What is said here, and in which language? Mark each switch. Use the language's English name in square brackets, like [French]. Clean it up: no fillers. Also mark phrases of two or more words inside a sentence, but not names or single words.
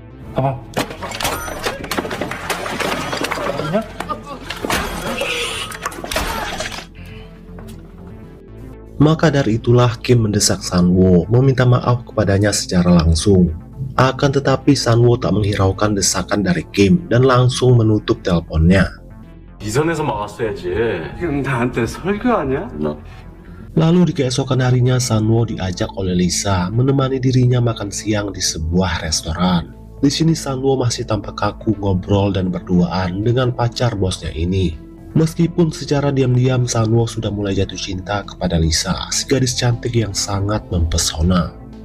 [Indonesian] Maka dari itulah Kim mendesak Sanwo meminta maaf kepadanya secara langsung. Akan tetapi Sanwo tak menghiraukan desakan dari Kim dan langsung menutup teleponnya. [Korean] 이 선에서 막았어야지. 지금 나한테 설교 아니야? [Indonesian] Lalu di keesokan harinya, Sanwo diajak oleh Lisa menemani dirinya makan siang di sebuah restoran. Di sini Sanwo masih tampak kaku ngobrol dan berduaan dengan pacar bosnya ini. Meskipun secara diam-diam Sanwo sudah mulai jatuh cinta kepada Lisa, si gadis cantik yang sangat mempesona.